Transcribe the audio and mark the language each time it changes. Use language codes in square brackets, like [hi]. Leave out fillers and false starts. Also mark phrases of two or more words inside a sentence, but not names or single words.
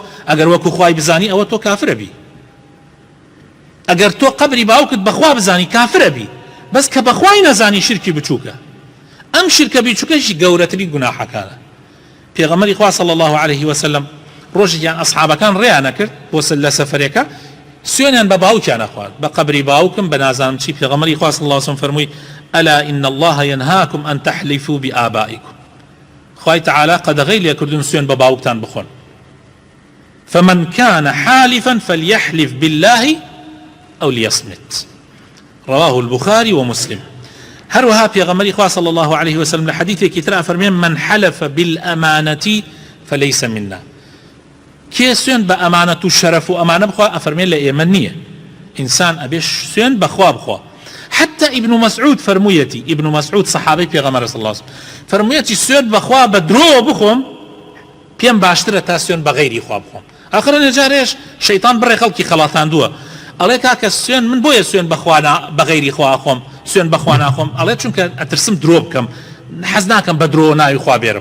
[ckb] ئەگەر وەکو خوای بزانی ئەوە تۆ کافرە بی. ئەگەر تۆ قەبری باوکت بەخوا بزانی کافرە بی، بەس کە بەخوای نەزانی شرکی بچووکە. ئەم شرکە بچووکەشی گەورەتری گوناحەکانە. پێغەمبەری خوا [ar] صلی الله عليه وسلم [ckb] ڕۆژێکیان ئەصحابەکان ڕێیانە کرد بۆ لە سەفەرێکە، سوێنیان بە باوکیان نەخوارد، بە قەبری باوکم بە نازانم چی. پێغەمبەری خوا [ar] صلی الله عليه وسلم [ckb] فەرمووی [ar] ئەلا ئین الله ينهاكم أن تحلفوا بآبائكم. [ckb] خوای تعالی قەدەغەی لێ کردوون سوێن بە باوکتان بخۆن. [ar] فمن كان حالفا فليحلف بالله أو ليصمت. رواه البخاري ومسلم. [ckb] هروها پێغەمبەری خوا [ar] صلی الله عليه وسلم [ckb] لە حەدیثێکی تر فەرمێن [ar] من حلف بالأمانة فليس منا. [ckb] کێ سوێن بە ئەمانەت و شەرەف و ئەمانە بخوا ئەفەرمێن لە ئێمە نییە. ئینسان ئەبێ سوێن بەخوا بخوا. حتى ابن مسعود فرمويتي، ابن مسعود صحابي پیغمبر [ar] صلى الله عليه وسلم [ckb] فرمويتي سوێن بەخوا بە درۆ بخۆم پێم باشترە تا سوێن بە غەیری خوا بخۆم. ئاخرە نەجارێش شەیطان بڕێ خەڵکی خەڵاتاندووە، ئەڵێ کاکە سوێن من بۆیە سوێن بە غەیری خوا خۆم، سوێن بەخوا ناخۆم، ئەڵێ چونکە ئەترسم درۆ بکەم، حەز ناکەم بە درۆ ناوی خوا بێرم.